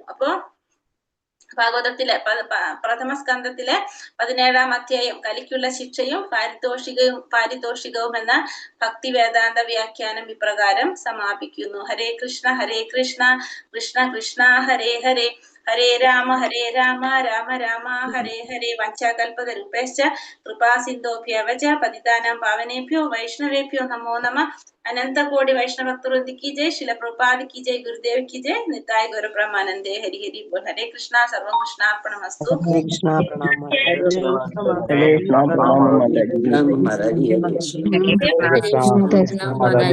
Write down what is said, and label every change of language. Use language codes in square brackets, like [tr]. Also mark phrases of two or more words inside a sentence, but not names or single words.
[ml] അപ്പോ ഭാഗവതത്തിലെ പ്രഥമ സ്കന്ധത്തിലെ 17-ാം അധ്യായം കലിക്കുള്ള ശിക്ഷയും പാരിതോഷികവും എന്ന ഭക്തി വേദാന്ത വ്യാഖ്യാനം ഇപ്രകാരം സമാപിക്കുന്നു. [sa] ഹരേ കൃഷ്ണ കൃഷ്ണ കൃഷ്ണ ഹരേ ഹരേ ഹരേ രാമ രാമ രാമ ഹരേ ഹരേ. വഞ്ചാകൽപതരുപേശ്ച കൃപാ സിന്ധോഭ്യവച പതിതാനാം പാവനേഭ്യോ വൈഷ്ണവേഭ്യോ നമോ നമഃ. [hi] अनंत कोटि वैष्णव भक्तवृंद की जय, श्रील प्रभुपाद की जय, गुरुदेव की जय, निताय गौर ब्रह्मानंदे। हरि हरि बोल। [sa] हरे कृष्णा सर्वं कृष्णार्पणमस्तु। [hi] हरे कृष्णा प्रणाम हरे कृष्णा